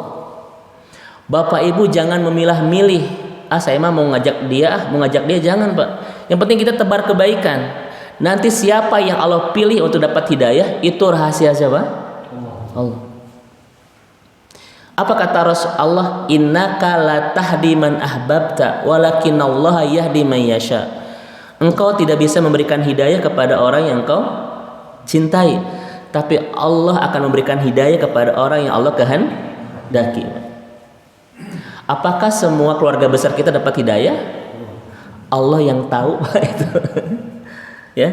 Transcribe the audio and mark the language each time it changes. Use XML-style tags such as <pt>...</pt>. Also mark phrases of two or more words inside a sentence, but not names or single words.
<id>Bapak Ibu jangan memilah-milih. Saya mah mau ngajak dia, jangan Pak. Yang penting kita tebar kebaikan. Nanti siapa yang Allah pilih untuk dapat hidayah, itu rahasia siapa? Allah. Apa kata Rasulullah?</id> <ar>إنك لا تهدي من أحببت ولكن الله يهدي من يشاء.</ar> <id>Engkau tidak bisa memberikan hidayah kepada orang yang engkau cintai, tapi Allah akan memberikan hidayah kepada orang yang Allah kehendaki. Apakah semua keluarga besar kita dapat hidayah? Allah yang tahu itu. Ya.</id>